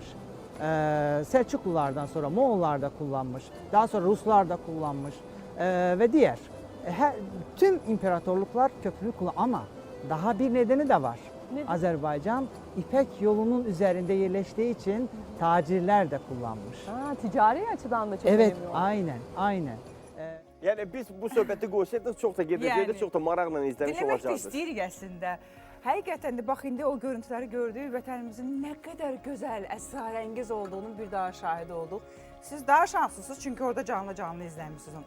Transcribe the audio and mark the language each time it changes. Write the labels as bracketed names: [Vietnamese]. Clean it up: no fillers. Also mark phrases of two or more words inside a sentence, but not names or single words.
[Turkish] Selçuklulardan sonra Moğollar da kullanmış, daha sonra Ruslar da kullanmış ve diğer. Tüm imparatorluklar köprü kullanmış ama daha bir nedeni de var. Nedir? Azerbaycan İpek yolunun üzerinde yerleştiği için tacirler de kullanmış. Ticari açıdan da çok Evet, önemli. aynen. [Azerbaijani] Yəni biz bu söhbəti qoysaydıq çox da gedəcəkdik, çox da maraqla izləmiş Demək də olacaqdıq. istəyirik əslində. Həqiqətən də bax indi o görüntüləri gördük, vətənimizin nə qədər gözəl, əsrarəngiz olduğunun bir daha şahidi olduq. Siz daha şanslısınız çünki orada canlı izləmişsiniz onu.